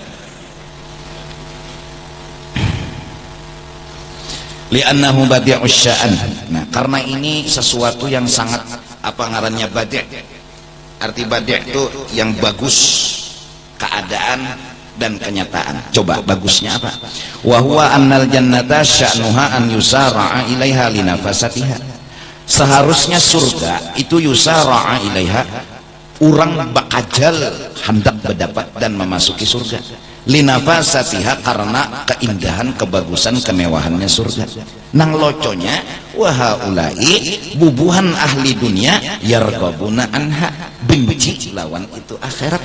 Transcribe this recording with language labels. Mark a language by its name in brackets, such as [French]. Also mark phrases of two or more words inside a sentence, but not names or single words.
[Arabic] لأنه بديع الشأن. [Banjar] Nah, karena ini sesuatu yang sangat apa ngarannya badi'. [Indonesian] Arti badi' itu yang bagus keadaan dan kenyataan. Coba bagusnya apa? [Arabic] وهو أن الجنة شأنها أن يسارع إليها لنفاستها. [Indonesian] Seharusnya surga itu [Arabic] yusara'a ilaiha, [Indonesian] orang bakajal hendak mendapat dan memasuki surga. Linafasatiha, karena keindahan, kebagusan, kemewahannya surga. [Banjar] Nang loconya wahaulai bubuhan ahli dunia [Arabic] yarghabuna anha, [Banjar] benci lawan itu akhirat.